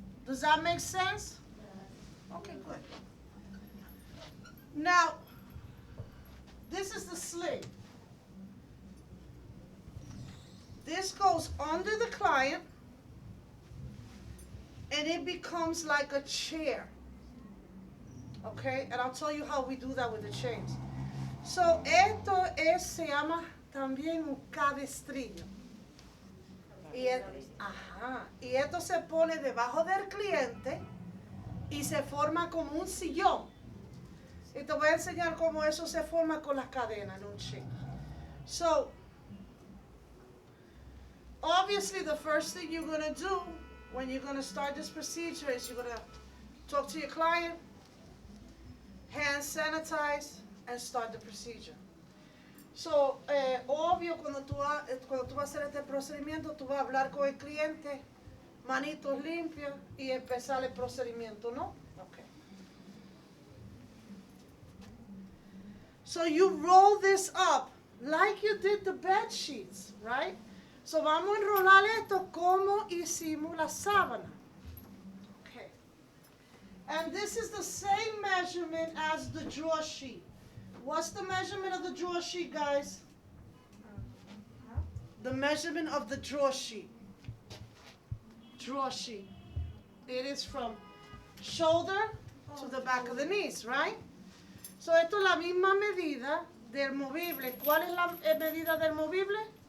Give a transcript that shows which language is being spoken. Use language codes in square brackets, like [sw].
[en] Does that make sense? Okay, good. Now, this is the sling. This goes under the client and it becomes like a chair. Okay, and I'll tell you how we do that with the chains. [es] So, se llama también un cabestrillo. Y esto se pone debajo del cliente y se forma como un sillón. Y te voy a enseñar cómo eso se forma con las cadenas en un chip. [en] So, obviously the first thing you're going to do when you're going to start this procedure is you're going to talk to your client, hand sanitize, and start the procedure. [es] So, obvio, cuando tú vas a hacer este procedimiento, tú vas a hablar con el cliente, manitos limpias, y empezar el procedimiento, ¿no? [en] Okay. So you roll this up like you did the bed sheets, right? [es] So vamos a enrolar esto como hicimos la sábana. [en] Okay. And this is the same measurement as the draw sheet. What's the measurement of the draw sheet, guys? The measurement of the draw sheet. Draw sheet. It is from shoulder to the back of the knees, right? [es] So esto es la misma medida del movible. ¿Cuál es la medida del movible?